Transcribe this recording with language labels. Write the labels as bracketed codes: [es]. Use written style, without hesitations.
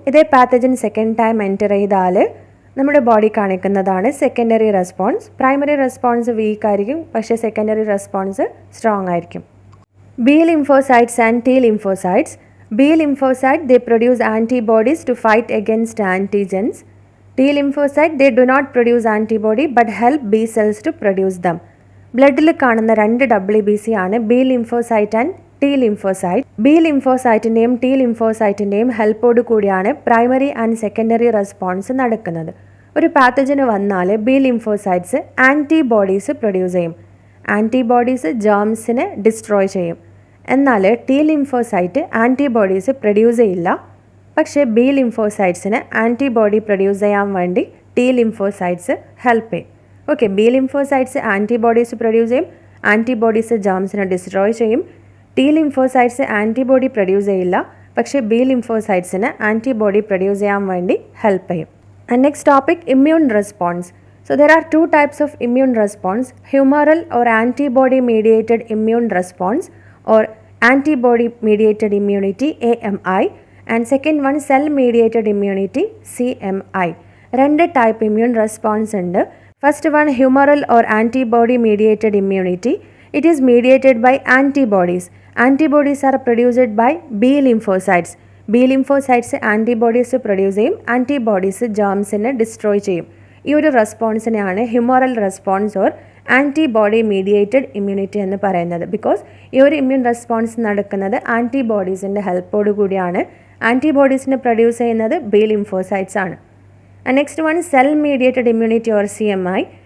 [ml] ഇതേ pathogen second time enter ചെയ്താൽ നമ്മുടെ ബോഡി കാണിക്കുന്നതാണ് secondary response. Primary response week ആയിരിക്കും, പക്ഷേ സെക്കൻഡറി റെസ്പോൺസ് സ്ട്രോങ് ആയിരിക്കും. [en] B lymphocytes and T lymphocytes. B lymphocyte they produce antibodies to fight against antigens. T lymphocyte, they do not produce antibody but help B cells to produce them. [ml] ബ്ലഡിൽ കാണുന്ന രണ്ട് WBC ആണ് B lymphocyte and T lymphocyte. B ലിംഫോസൈറ്റിൻ്റെയും T ലിംഫോസൈറ്റിൻ്റെയും ഹെൽപ്പോട് കൂടിയാണ് primary and secondary response നടക്കുന്നത്. ഒരു പാത്തജന് വന്നാൽ B lymphocytes antibodies produce ചെയ്യും. Antibodies ജേംസിനെ destroy ചെയ്യും. എന്നാൽ ടി ലിംഫോസൈറ്റ് ആൻറ്റിബോഡീസ് പ്രൊഡ്യൂസ് ചെയ്യില്ല. പക്ഷേ ബി ലിംഫോസൈറ്റ്സിന് ആൻറ്റിബോഡി പ്രൊഡ്യൂസ് ചെയ്യാൻ വേണ്ടി ടി ലിംഫോസൈറ്റ്സ് ഹെൽപ്പ് ചെയ്യും. Okay, B lymphocytes antibodies produce ചെയ്യും, ആൻറ്റിബോഡീസ് ജേംസിനെ ഡിസ്ട്രോയ് ചെയ്യും. ടി ലിംഫോസൈറ്റ്സ് ആൻറ്റിബോഡി പ്രൊഡ്യൂസ് ചെയ്യില്ല, പക്ഷേ ബി ലിംഫോസൈറ്റ്സിന് ആൻറ്റിബോഡി പ്രൊഡ്യൂസ് ചെയ്യാൻ വേണ്ടി ഹെൽപ്പ് ചെയ്യും. [en] And next topic, immune response. So there are two types of immune response, humoral or antibody mediated immune response or antibody mediated immunity AMI, and second one cell mediated immunity CMI. [ml] രണ്ട് type immune response ഉണ്ട്. [en] First one, humoral or antibody mediated immunity. It is mediated by antibodies. Antibodies are produced by B lymphocytes. [ml] B lymphocytes antibodies produce ചെയ്യും, antibodies germsനെ destroy ചെയ്യും. ഈ ഒരു റെസ്പോൺസിനെയാണ് humoral response or antibody mediated immunity എന്ന് പറയുന്നത്. Because ഈ ഒരു immune response നടക്കുന്നത് ആൻറ്റിബോഡീസിൻ്റെ ഹെൽപ്പോടു കൂടിയാണ്. ആൻറ്റിബോഡീസിനെ പ്രൊഡ്യൂസ് ചെയ്യുന്നത് ബി ലിംഫോസൈറ്റ്സ് ആണ്. [en] And next one, cell mediated immunity or CMI.